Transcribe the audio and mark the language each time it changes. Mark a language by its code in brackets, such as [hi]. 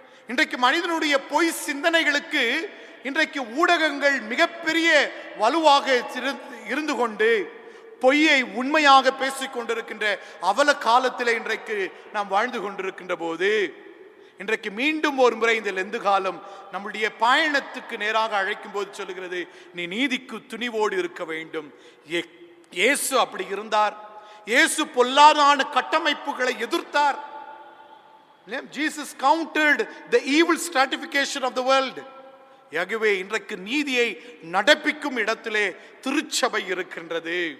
[ta] இன்றைக்கு மனிதனுடைய பொய் சிந்தனைகளுக்கு இன்றைக்கு ஊடகங்கள் மிகப்பெரிய வலுவாக இருந்து கொண்டு பொய்யை உண்மையாக பேசிக் கொண்டிருக்கின்ற அவல காலத்திலே இன்றைக்கு நாம் வாழ்ந்து கொண்டிருக்கின்ற போது இன்றைக்கு மீண்டும் ஒரு முறை இந்த லெந்து காலம் நம்முடைய பயணத்துக்கு நேராக அழைக்கும் போது சொல்லுகிறது, நீ நீதிக்கு துணிவோடு இருக்க வேண்டும். இயேசு அப்படி இருந்தார். இயேசு பொல்லாதான கட்டமைப்புகளை எதிர்த்தார். [en] Jesus countered the evil stratification of the world. [ta] ஆகவே இன்றைக்கு நீதியை நடப்பிக்கும் இடத்திலே திருச்சபை இருக்கின்றது.